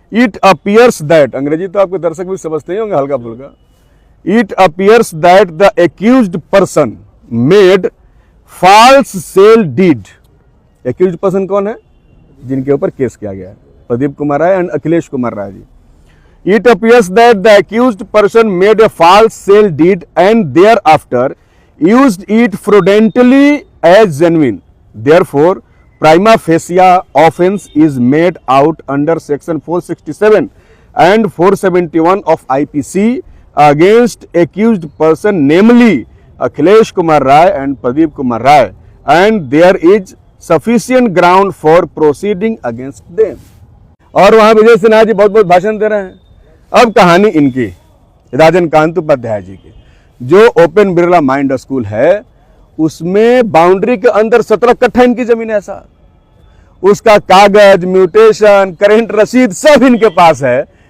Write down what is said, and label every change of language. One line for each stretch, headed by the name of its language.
English: it appears that,
Hindi: अंग्रेजी तो आपके दर्शक भी समझते ही होंगे हल्का फुल्का।
English: It appears that the accused person made false sale deed. Accused person
Hindi: कौन है? जिनके ऊपर केस किया गया है, Pradeep Kumar Rai and Akhilesh Kumar Rai ji.
English: It appears that the accused person made a false sale deed and thereafter used it fraudulently as genuine. Therefore, prima facie offence is made out under section 467 and 471 of IPC against accused person, namely Akhilesh Kumar Rai and Pradeep Kumar Rai, and there is sufficient ground for proceeding against them.
Hindi: और वहां विजय सिन्हा जी बहुत भाषण दे रहे हैं। अब कहानी इनकी राजन कांत उपाध्याय जी की। जो ओपन बिरला माइंड स्कूल है उसमें बाउंड्री के अंदर 17 कट्ठा इनकी जमीन है। ऐसा उसका कागज, म्यूटेशन, करंट रसीद सब इनके पास है।